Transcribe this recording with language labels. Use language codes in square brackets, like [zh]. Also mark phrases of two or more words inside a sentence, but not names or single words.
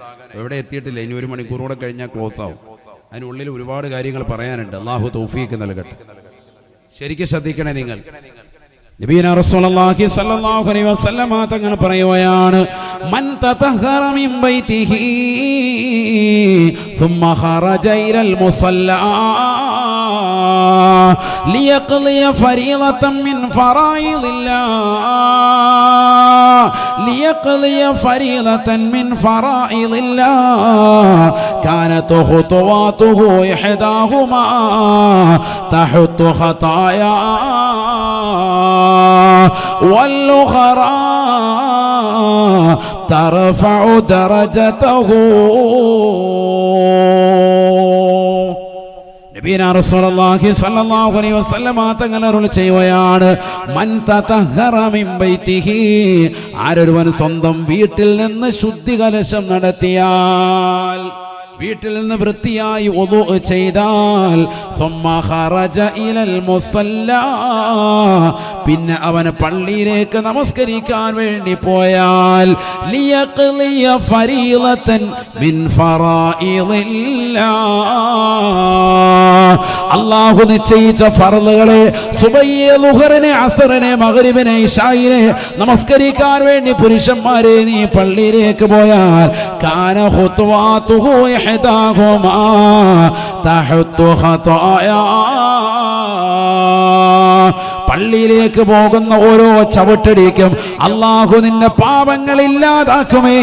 [ml] എവിടെ എത്തിയിട്ടില്ല. ഇനി 1 മണിക്കൂർ കൂടെ കഴിഞ്ഞാൽ ക്ലോസ് ആവും. അതിനുള്ളിൽ ഒരുപാട് കാര്യങ്ങൾ പറയാനുണ്ട്. അല്ലാഹു തൗഫീഖ് നൽകട്ടെ. ശരിക്കും ശ്രദ്ധിക്കണേ നിങ്ങൾ. [ar] نبينا رسول الله صلى الله عليه وسلم [ml] തങ്ങൾ പറയുകയാണ്, [ar] من تطهر من بيته ثم خرج إلى المصلى ليقضي فريضة من فرائض الله كانت خطواته إحداهما تحط خطايا والأخرى ترفع درجته. نبينا رسول الله صلى الله عليه وسلم [ml] തങ്ങൾ അരുൾ ചെയ്യുകയാണ്, [ar] മൻ تطهر من بيته, [ml] ആരൊരുവൻ സ്വന്തം വീട്ടിൽ നിന്ന് ശുദ്ധി കലശം നടത്തിയാൽ, വീട്ടിൽ നിന്ന് വൃത്തിയായി വുളൂ ചെയ്താൽ, [ar] ثم خرج إلى المصلى, [ml] പിന്നെ അവന് പള്ളിയിലേക്ക് നമസ്കരിക്കാൻ വേണ്ടി പോയാൽ, [ar] ليقضي فريضة من فرائض الله, [ml] അല്ലാഹു നിശ്ചയിച്ച ഫർളുകളെ സുബഹിയെ, ളുഹറിനെ, അസ്റിനെ, മഗ്രിബിനെ, ഇശായിനെ നമസ്കരിക്കാൻ വേണ്ടി പുരുഷന്മാരെ നീ പള്ളിയിലേക്ക് പോയാൽ, [ar] كانت خطواته إحداهما تحط خطايا, [ml] പള്ളിയിലേക്ക് പോകുന്ന ഓരോ ചവിട്ടടിക്കും അല്ലാഹു നിന്റെ പാപങ്ങൾ ഇല്ലാതാക്കുമേ.